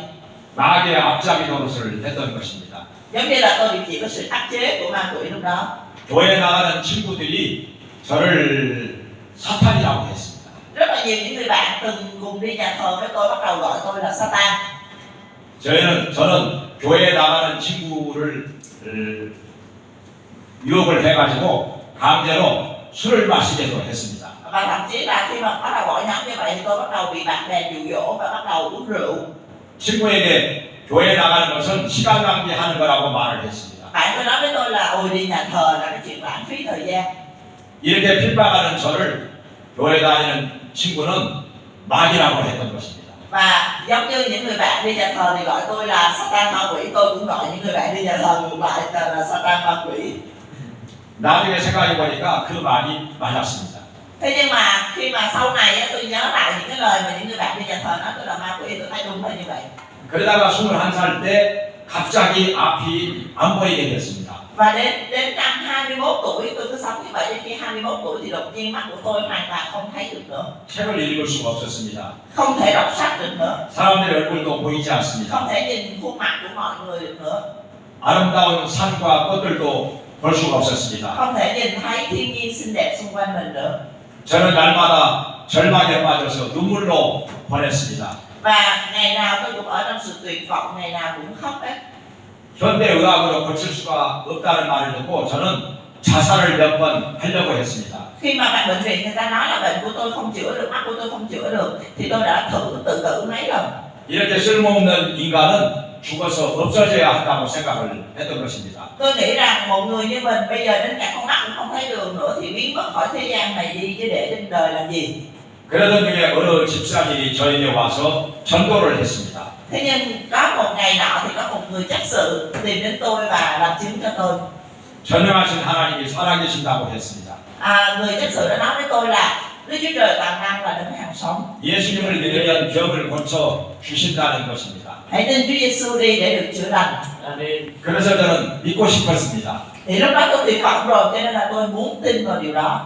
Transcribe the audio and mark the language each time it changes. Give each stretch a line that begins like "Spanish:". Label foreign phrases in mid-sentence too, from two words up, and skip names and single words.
Korean: 마귀의 앞잡이 노릇을 했던 것입니다.
Vietnamese: Giống như là tôi bị chịu cái sự áp chế của ma quỷ lúc đó.
Korean: 교회 나가는 친구들이 저를 사탄이라고 했습니다.
Vietnamese: Rất là nhiều những người bạn từng cùng đi nhà thờ với tôi bắt đầu gọi tôi là Satan.
Korean: 저는 교회에 나가는 친구를 유혹을 해가지고 강제로 술을 마시게도 했습니다.
Vietnamese: Và thậm chí là khi mà bắt đầu gọi nhóm như vậy thì tôi bắt đầu bị bạn bè dụ dỗ và bắt đầu uống rượu.
Korean: 친구에게 교회 나가는 것은 시간 낭비하는 거라고 말을 했습니다.
Vietnamese: Bạn tôi nói với tôi là ôi đi nhà thờ là cái chuyện lãng phí thời gian.
Korean: 이렇게 핍박하는 저를 교회 다니는 친구는 마귀라고 했던 것입니다.
Vietnamese: Và giống như những người bạn đi nhà thờ thì gọi tôi là Satan ma quỷ, tôi cũng gọi những người bạn đi nhà thờ ngược lại là Satan ma quỷ.
Korean: 나중에 생각해 보니까 그 말이 맞았습니다.
Vietnamese: Thế nhưng mà khi mà sau này tôi nhớ lại những cái lời mà những người bạn đi nhà thờ nói tôi là ma quỷ, tôi thấy đúng là như vậy.
Korean: 그러다가 21살 때 갑자기 앞이 안 보이게 됐습니다.
Vietnamese: Và đến năm 21 tuổi tôi cứ sống như vậy, đến khi 21 tuổi thì đột nhiên mắt của tôi hoàn toàn không thấy được nữa.
Korean: 책을 읽을 수가 없었습니다.
Vietnamese: Không thể đọc sách được nữa.
Korean: 사람들의 얼굴도 보이지 않습니다.
Vietnamese: Không thể nhìn khuôn mặt của mọi người được nữa.
Korean: 아름다운 산과 꽃들도 볼 수가 없었습니다.
Vietnamese: Không thể nhìn thấy thiên nhiên xinh đẹp xung quanh mình nữa.
Korean: 저는 날마다 절망에 빠져서 눈물로 보냈습니다.
Vietnamese: Và ngày nào tôi cũng ở trong sự tuyệt vọng, ngày nào cũng khóc hết.
Korean: 현대의학으로 고칠 수가 없다는 말을 듣고 저는 자살을 몇 번 하려고 했습니다.
Vietnamese: Khi mà bệnh viện người ta nói là bệnh của tôi không chữa được, mắt của tôi không chữa được, thì tôi đã tự tử mấy lần.
Korean: 이렇게 쓸모없는 인간은 죽어서 없어져야 한다고 생각을 했던 것입니다.
Vietnamese: Tôi nghĩ rằng một người như mình bây giờ đến cả con mắt cũng không thấy đường nữa thì biến mất khỏi thế gian này đi, chứ để trên đời làm gì.
Korean: 그러던 중에 어느 집사님이 저에게 와서 전도를 했습니다.
Vietnamese: Thế nhưng có một ngày nọ thì có một người chấp sự tìm đến tôi và làm chứng cho tôi.
Korean: 전능하신 하나님이 살아계신다고 했습니다.
Vietnamese: Người chấp sự đã nói với tôi là Đức Chúa Trời toàn năng là đấng hàng sống.
Korean: 예수님을 믿으면 병을 고쳐 주신다는 것입니다.
Vietnamese: Hãy tin Chúa Giêsu đi để được chữa lành.
Korean: 그래서 저는 믿고 싶었습니다.
Vietnamese: Thì lúc đó tôi tuyệt vọng rồi, cho nên là tôi muốn tin vào điều đó.